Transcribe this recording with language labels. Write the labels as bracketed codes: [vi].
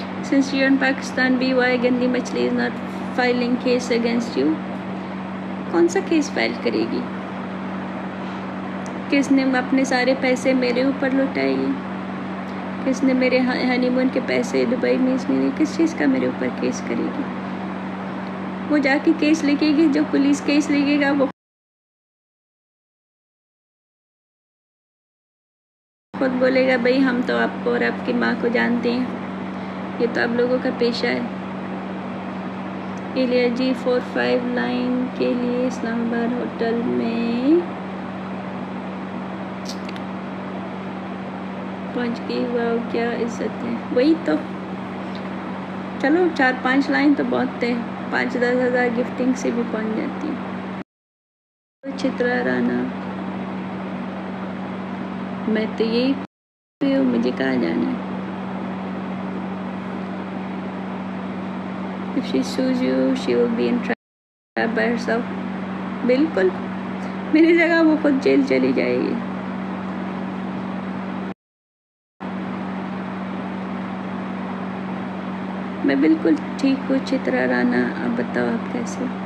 [en] Since you're in Pakistan, BY गंदी मछली is not filing case against you। [hi] कौन सा केस फाइल करेगी? किसने अपने सारे पैसे मेरे ऊपर लुटाएगी? किसने मेरे हनीमून के पैसे दुबई में इसने किस चीज़ का मेरे ऊपर केस करेगी? वो जाके केस लिखेगी, जो पुलिस केस लिखेगा वो खुद बोलेगा भाई हम तो आपको और आपकी माँ को जानते हैं, ये तो आप लोगों का पेशा है। एलिया जी 45 लाइन के लिए इस्लामाबाद होटल में पहुंच गई, वाह क्या इज्जत है। वही तो, चलो 4-5 लाइन तो बहुत है, 5-10 हज़ार गिफ्टिंग से भी पहुंच जाती है। चित्रा राणा, मैं तो यही हूँ, मुझे कहाँ जाना है। [en] If she sues you, she will be in trap by herself। [hi] बिल्कुल, मेरी जगह वो खुद जेल चली जाएगी। मैं बिल्कुल ठीक हूँ चित्रा राणा, अब बताओ आप कैसे।